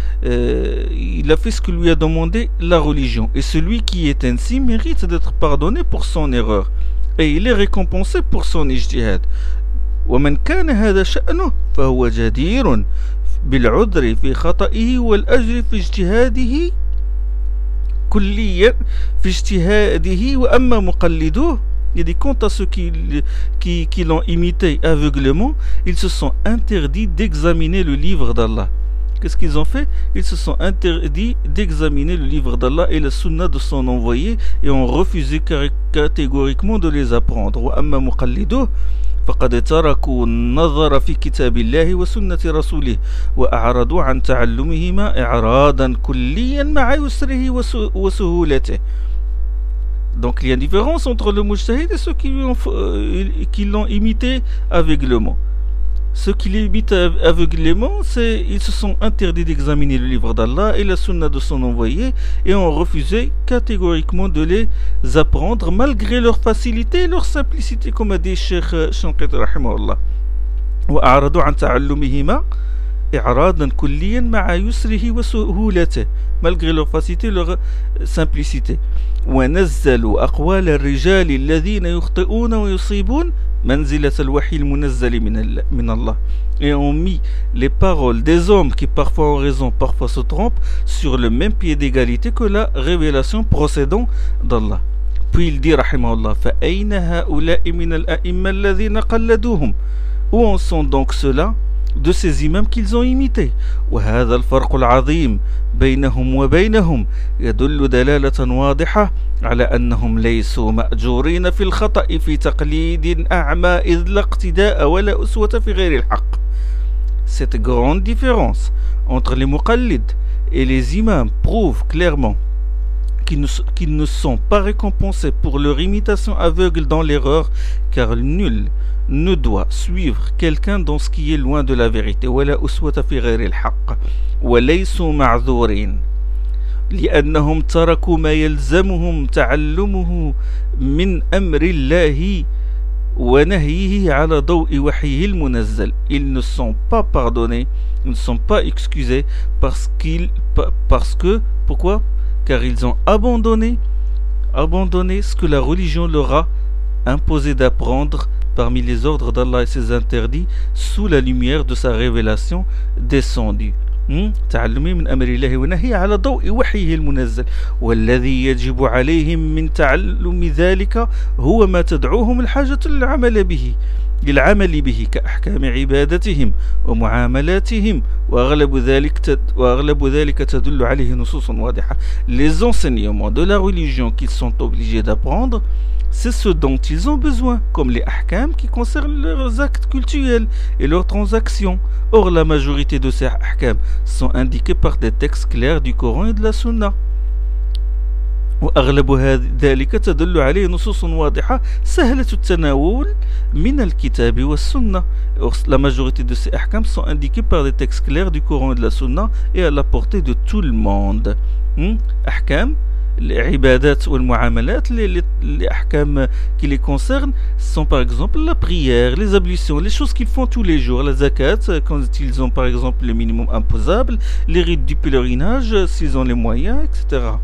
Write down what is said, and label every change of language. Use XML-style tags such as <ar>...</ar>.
<fr>Il a fait ce que lui a demandé la religion, et celui qui est ainsi mérite d'être pardonné pour son erreur et il est récompensé pour son ijtihad.</fr> <ar>ومن كان هذا شأنه فهو جدير بالعذر في خطئه والأجر في اجتهاده كليا في اجتهاده. وأما مقلدوه,</ar> <fr>il dit quant à ceux qui l'ont imité aveuglément, ils se sont interdits d'examiner le livre d'Allah. Qu'est-ce qu'ils ont fait? Ils se sont interdits d'examiner le livre d'Allah et la sunna de son envoyé et ont refusé catégoriquement de les apprendre.</fr> <ar>وأما مقلدوه فقد تركوا النظر في كتاب الله وسنة رسوله وأعرضوا عن تعلمهما إعرادا كليا مع يسره وسهولته.</ar> <fr>Donc il y a une différence entre le mujtahid et ceux qui l'ont imité aveuglément. Ceux qui l'imitent aveuglément, c'est ils se sont interdits d'examiner le livre d'Allah et la sunna de son envoyé et ont refusé catégoriquement de les apprendre malgré leur facilité et leur simplicité, comme a dit Cheikh Shanqit rahimahullah.</fr> <ar>وَأَعْرَضُوا عَنْ تَعَلُّمِهِمَا إِعْرَادًا كُلِّيًا مَعَ يُسْرِهِ وَسُهُولَتِهِ.</ar> <fr>Malgré leur facilité et leur simplicité.</fr> <ar>وَنَزَّلُوا أَقْوَالَ الرِّجَالِ الَّذِينَ يُخْطِئُونَ وَيُصِيبُونَ منزلة الوحي المنزل من الله.</ar> <fr>Et ont mis les paroles des hommes qui parfois ont raison, parfois se trompent, sur le même pied d'égalité que la révélation procédant d'Allah. Puis il dit, rahimahullah,</fr> <ar>فأين هؤلاء من الأئمة الذين قلدوهم.</ar> <fr>Où en sont donc ceux-là de ces imams qu'ils ont imités?</fr> <ar>وهذا الفرق العظيم بينهم وبينهم يدل دلالة واضحة على أنهم ليسوا مأجورين في الخطأ في تقليد أعمى إذ لا اقتداء ولا أسوة في غير الحق.</ar> <fr>Cette grande différence entre les muqallid et les imams prouve clairement qu'ils ne sont pas récompensés pour leur imitation aveugle dans l'erreur, car nul ne doit suivre quelqu'un dans ce qui est loin de la vérité.</fr> <ar>وَلَا أُسْوَةَ فِي غَيْرِ الْحَقِّ وَلَيْسُوا مَعْذُورِينَ لِأَنَّهُمْ تَرَكُوا مَا يَلْزَمُهُمْ تَعَلُّمُهُ مِنْ أَمْرِ اللَّهِ وَنَهِيهِ عَلَى ضَوْءِ وَحِيهِ الْمُنَزَّلِ.</ar> <fr>Ils ne sont pas pardonnés, ils ne sont pas excusés parce que ils ont abandonné ce que la religion leur a imposé d'apprendre parmi les ordres d'Allah et ses interdits sous la lumière de sa révélation descendue.</fr> <ar>تعلمي من أمر الله ونهي على ضوء وحيه المنزل والذي يجب عليهم من تعلم ذلك هو ما تدعوهم الحاجة للعمل به كأحكام عبادتهم ومعاملاتهم وأغلب ذلك تدل عليه نصوص واضحة.</ar> <fr>Les enseignements de la religion qu'ils sont obligés d'apprendre, c'est ce dont ils ont besoin, comme les ahkam qui concernent leurs actes cultuels et leurs transactions. Or, la majorité de ces ahkam sont indiqués par des textes clairs du Coran et de la Sunna.</fr> <ar>وأغلب ذلك تدل عليه نصوص واضحة سهلة التناول من الكتاب والسنة.</ar> <fr>La majorité de ces ahkam sont indiqués par des textes clairs du Coran et de la Sunna et à la portée de tout le monde. Ahkam,</fr> <ar>العبادات والمعاملات للأحكام</ar> <fr>qui les concernent sont par exemple la prière, les ablutions, les choses qu'ils font tous les jours, la zakat quand ils ont par exemple le minimum imposable, les rites du pèlerinage s'ils ont les moyens, etc.</fr>